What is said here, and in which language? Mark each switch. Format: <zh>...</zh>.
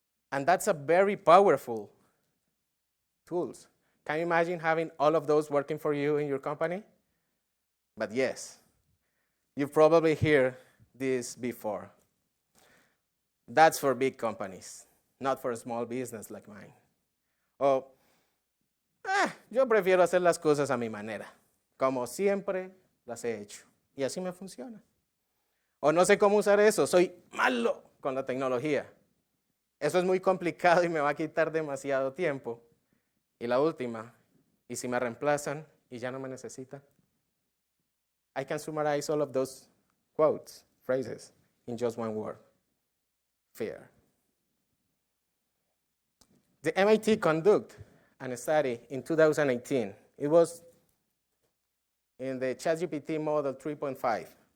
<en>And that's a very powerful tools. Can you imagine having all of those working for you in your company? But yes, you've probably heard this before. That's for big companies, not for a small business like mine.</en> <es>O, yo prefiero hacer las cosas a mi manera, como siempre las he hecho. Y así me funciona. O no sé cómo usar eso, soy malo con la tecnología. Eso es muy complicado y me va a quitar demasiado tiempo. Y la última, ¿y si me reemplazan y ya no me necesitan?</es> <en>I can summarize all of those quotes, phrases, in just one word: fear. The MIT conducted a study in 2018. It was in the ChatGPT model 3.5.</en>